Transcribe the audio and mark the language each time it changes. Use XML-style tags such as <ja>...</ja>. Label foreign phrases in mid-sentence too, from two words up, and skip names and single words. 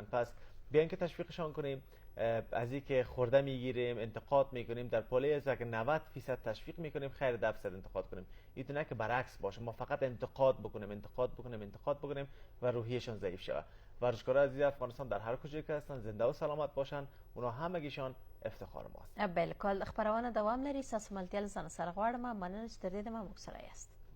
<fa>پس بیاین که تشویقشان کنیم. از اینکه خورده میگیریم انتقاد میکنیم در پاله از که 90% تشویق میکنیم خیر 10% انتقاد کنیم. اینطور نه که برعکس باشه ما فقط انتقاد بکنیم و روحیشان ضعیف شه. ورزشکارای عزیز افغانستان در هر کجایی که هستن زنده و سلامت باشن. اونا همگیشان افتخار ماست.</fa> <ps>بالکل خبرونه دوام لري. تاسو ملتیا له ځان سره غواړم مننه چې تر دې د ما موږ سره یاست.</ps>